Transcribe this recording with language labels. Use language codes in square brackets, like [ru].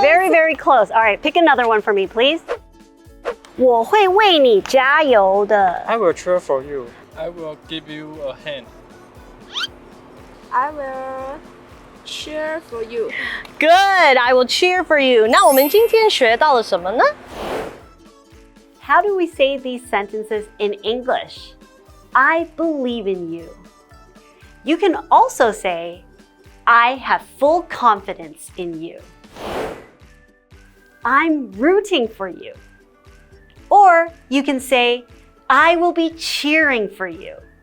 [en] very, very close. All right, pick another one for me, please. [zh] 我会为你加油的。 [en] I will cheer for you. I will give you a hand. I will cheer for you. Good, I will cheer for you. [zh] 那我们今天学到了什么呢？ [en] How do we say these sentences in English? I believe in you. You can also say, I have full confidence in you. I'm rooting for you. Or you can say, I will be cheering for you.